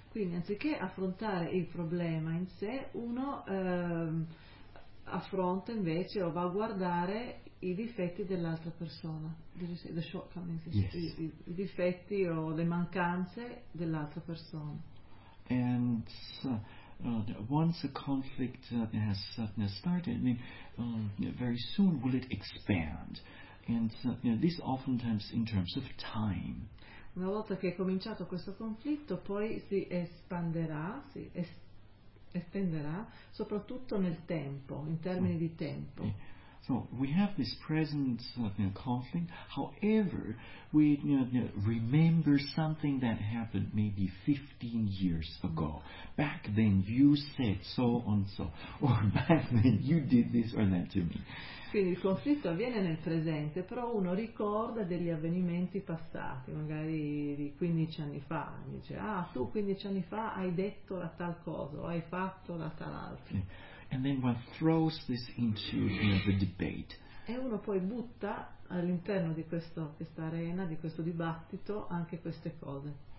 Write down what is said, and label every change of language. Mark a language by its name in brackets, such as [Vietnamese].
[Italian] Quindi, anziché affrontare il problema in sé, uno affronta invece o va a guardare i difetti dell'altra persona, [English] the shortcomings, yes. [Italian] I difetti o le mancanze dell'altra persona. [English] And once a conflict has started, I mean, very soon will it expand? And this oftentimes in terms of time. [Italian] Una volta che è cominciato questo conflitto, poi si espanderà, si estenderà, soprattutto nel tempo, in termini di tempo. [English] Yeah. So we have this present conflict. However, we remember something that happened maybe 15 years ago. Back then you said so and so, or back then you did this or that to me. [Italian] Quindi il conflitto avviene nel presente, però uno ricorda degli avvenimenti passati, magari di 15 anni fa. Mi dice, ah, tu 15 anni fa hai detto la tal cosa, o hai fatto la tal altra. [English] Yeah. And then one throws this into the debate. [Italian] E uno poi butta all'interno di questa arena, di questo dibattito, anche queste cose.